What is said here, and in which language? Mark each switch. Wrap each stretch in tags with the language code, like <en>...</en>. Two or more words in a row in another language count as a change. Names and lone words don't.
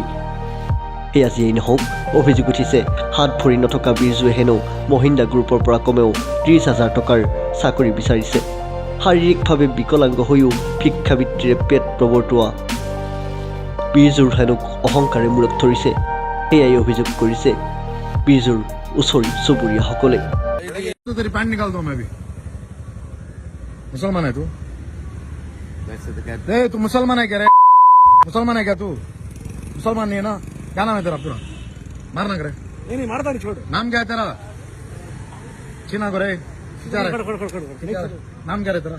<as>সেয়া যিয়েই নহওক, অভিযোগ উঠিছে হাত ভৰি নথকা বিৰজুৱে হেনো মহিন্দ্ৰা গ্ৰুপৰ পৰা কমেও 30,000 টকাৰ চাকৰি বিচাৰিছে। শাৰীৰিকভাৱে বিকলাংগ হৈও ভিক্ষাবৃত্তিৰে পেট প্ৰৱৰ্তোৱা বিৰজুৰ হেনো অহংকাৰে মূৰত ধৰিছে, সেয়াই অভিযোগ কৰিছে বিৰজুৰ ওচৰী চুবুৰীয়াসকলে।</as> <hi>मुसलमान है तू? वैसे तो कहते तू मुसलमान है क्या रे? मुसलमान है क्या तू? मुसलमान नहीं है ना? क्या नाम है तेरा पूरा? मारना करे? नहीं मारता नहीं, छोड़। नाम क्या है तेरा? छीना करे? नाम क्या रे तेरा?</hi>